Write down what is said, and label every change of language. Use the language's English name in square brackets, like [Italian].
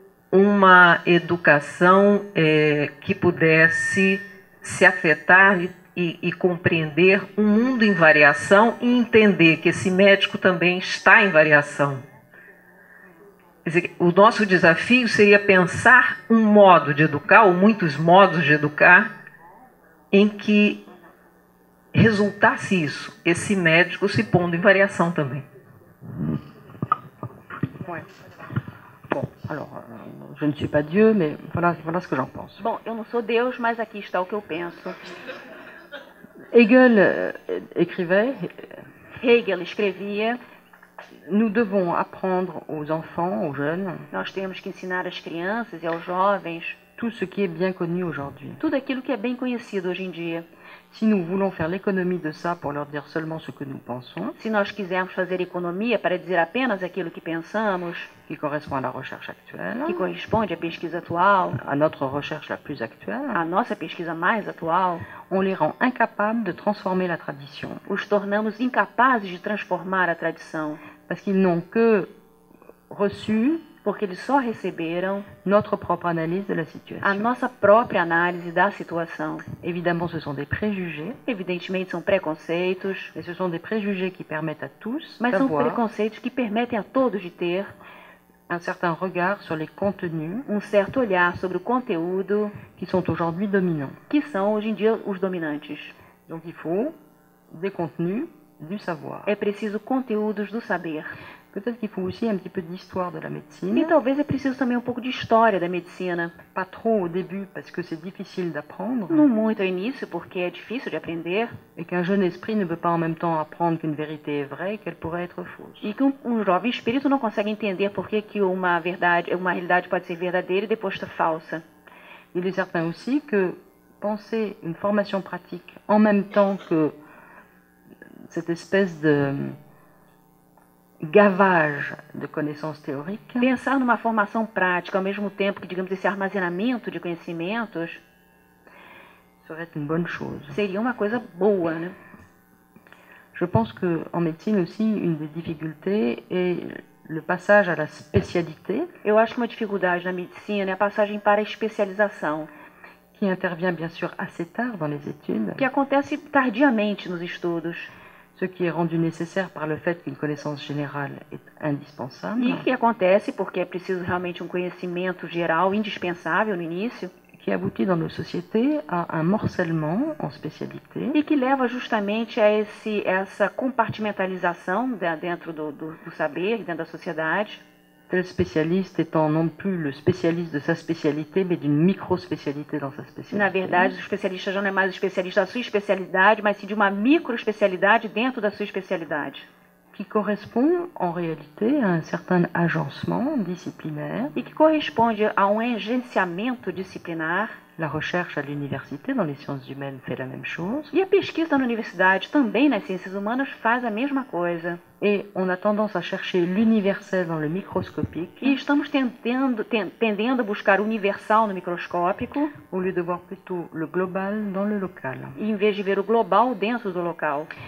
[Portuguese] Uma educação que pudesse se afetar e compreender um mundo em variação e entender que esse médico também está em variação. Quer dizer, o nosso desafio seria pensar um modo de educar, ou muitos modos de educar, em que resultasse isso, esse médico se pondo em variação também. [French] Ouais. Bon, alors, je ne suis pas Dieu, mais voilà ce que j'en pense. [Portuguese] Bom, eu não sou Deus, mas aqui está o que eu penso. [French] Hegel écrivait [Portuguese] Hegel escrevia: [French] nous devons apprendre aux enfants, aux jeunes, [Portuguese] nós temos que ensinar às crianças e aos jovens [French] tout ce qui est bien connu aujourd'hui. [Portuguese] tudo aquilo que é bem conhecido hoje em dia. [French] Si nous voulons faire l'économie de ça pour leur dire seulement ce que nous pensons, [Portuguese] Se nós quisermos fazer economia para dizer apenas aquilo que pensamos, [French] qui correspond à la recherche actuelle, [Portuguese] que corresponde à pesquisa atual, [French] à notre recherche la plus actuelle, [Portuguese] à nossa pesquisa mais atual, [French] on les rend incapables de transformer la tradition, [Portuguese] os tornamos incapazes de transformar a tradição, [French] parce qu'ils n'ont que reçu [Portuguese] porque eles só receberam [French] notre propre analyse de la [Portuguese] a [French] situation. [Portuguese] nossa própria análise da situação. [French] Évidemment, ce sont des préjugés, [Portuguese] Evidentemente, são preconceitos, [French] et ce sont des préjugés qui permettent à tous [Portuguese] mas são [French] d'avoir [Portuguese] preconceitos que permitem a todos de ter [French] un certain regard sur les contenus [Portuguese] certo olhar sobre o conteúdo [French] qui sont aujourd'hui dominants. [Portuguese] que são hoje em dia os dominantes. [French] Donc il faut des contenus du savoir. [Portuguese] É preciso conteúdos do saber. [French] Peut-être qu'il faut aussi un petit peu d'histoire de la médecine, [Portuguese] E talvez é preciso também um pouco de história da medicina. [French] pas trop au début parce que c'est difficile d'apprendre, [Portuguese] Não muito ao início, porque é difícil de aprender, [French] et qu'un jeune esprit ne peut pas en même temps apprendre qu'une vérité est vraie et qu'elle pourrait être fausse. [Portuguese] e que jovem espírito não consegue entender por que uma realidade pode ser verdadeira e depois está falsa. [French] Il est certain aussi que penser une formation pratique en même temps que cette espèce gavage de connaissances théoriques [Portuguese] Pensar numa formação prática, ao mesmo tempo que, digamos, esse armazenamento de conhecimentos, [French] serait une bonne chose. [Portuguese] seria uma coisa boa, né? [French] Je pense qu'en médecine aussi, une des difficultés est le passage à la spécialité, [Portuguese] Eu acho que uma dificuldade na medicina é a passagem para a especialização, [French] qui intervient bien sûr assez tard dans les études, [Portuguese] que acontece tardiamente nos estudos [French] ce qui est rendu nécessaire par le fait qu'une connaissance générale est indispensable, [Portuguese] e que acontece porque é preciso realmente um conhecimento geral indispensável no início [French] qui aboutit dans nos sociétés à un morcellement en spécialité, [Portuguese] e que leva justamente a essa compartimentalização dentro do saber, dentro da sociedade. [French] tel spécialiste étant non plus le spécialiste de sa spécialité, mais d'une micro-spécialité dans sa spécialité. [Portuguese] Na verdade, o especialista já não é mais o especialista da sua especialidade, mas sim de uma microespecialidade dentro da sua especialidade. [French] Qui correspond en réalité à un certain agencement disciplinaire. [Portuguese] E que corresponde a um agenciamento disciplinar. [French] La recherche à l'université dans les sciences humaines fait la même chose. [Portuguese] E a pesquisa na universidade, também nas ciências humanas, faz a mesma coisa. [French] Et on a tendance à chercher l'universel dans le microscopique, [Portuguese] E estamos tendendo a buscar o universal no microscópico, [French] au lieu de voir plutôt le global dans le local. [Portuguese] em vez de ver o global dentro do local.